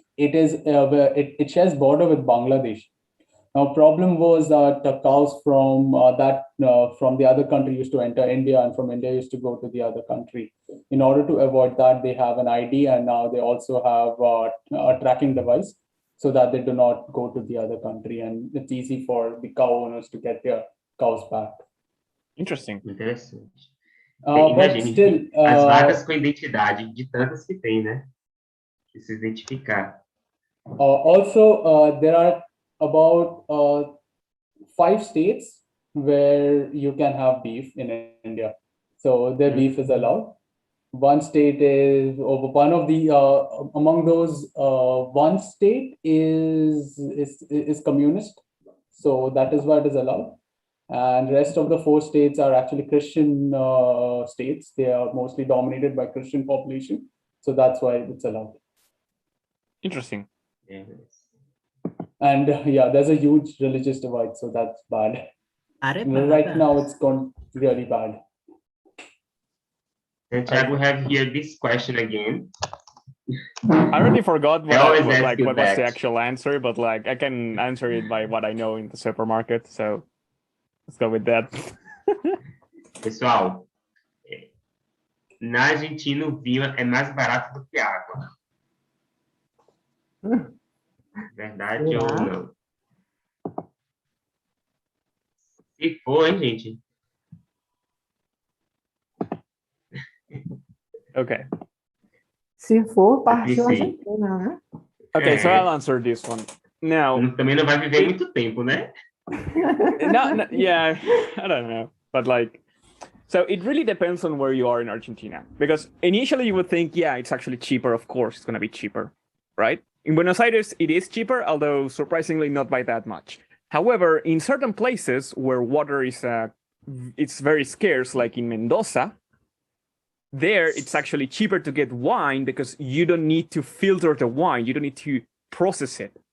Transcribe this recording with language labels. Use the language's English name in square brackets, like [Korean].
[English] It is it shares border with Bangladesh. Now, problem was that the cows from from the other country used to enter India, and from India used to go to the other country. In order to avoid that, they have an ID, and now they also have a tracking device, so that they do not go to the other country, and it's easy for the cow owners to get their cows back. Interesting. [Portuguese] Interessante. [English] But Imagine, still, [Portuguese] as vacas com identidade, de tantas que tem, né? Que se identificar. [English] Also, there are about 5 states where you can have beef in India. So their beef is allowed. One state is one of the among those one state is communist. So that is why it is allowed. And rest of the 4 states are actually Christian states. They are mostly dominated by Christian population. So that's why it's allowed. Interesting. Yes. And there's a huge religious divide, so that's bad. Right now, it's gone really bad. And Chad, we have here this question again. I already forgot what was back. the actual answer, but like I can answer it by what I know in the supermarket. So let's go with that. [Portuguese] Pessoal, na Argentina o vinho é mais barato do que a água. Verdade Será? ou não? Se for, hein, gente? [English] Okay. [Portuguese] Se for, partiu a pensei. Argentina, né? [English] Okay, so [Portuguese] É. [English] I'll answer this one. Now, [Portuguese] Também não vai viver muito tempo, né? [English] no, yeah, I don't know, but like, so it really depends on where you are in Argentina, because initially you would think, yeah, it's actually cheaper. Of course, it's gonna be cheaper, right? In Buenos Aires, it is cheaper, although surprisingly not by that much. However, in certain places where water is it's very scarce, like in Mendoza, there it's actually cheaper to get wine because you don't need to filter the wine, you don't need to process it.